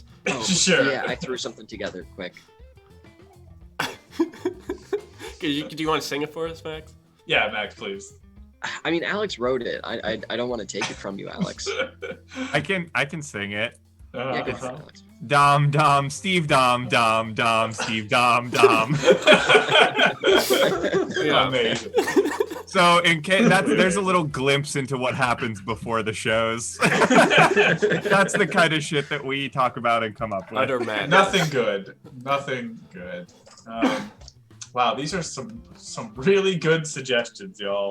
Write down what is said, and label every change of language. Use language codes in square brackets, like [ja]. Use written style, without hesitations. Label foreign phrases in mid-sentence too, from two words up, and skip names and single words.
[en] Sure. Yeah, I threw something together quick. Do you want to sing it for us, Max? Yeah, Max, please. I mean, Alex wrote it. I don't want to take it from you, Alex. I can sing it. Yeah, good for Alex. Dom Dom Steve Dom Dom Dom Steve Dom Dom. Yeah. Amazing. So in case there's a little glimpse into what happens before the shows. That's the kind of shit that we talk about and come up with. Utter madness. Nothing good. Nothing good. Wow, these are some really good suggestions, y'all.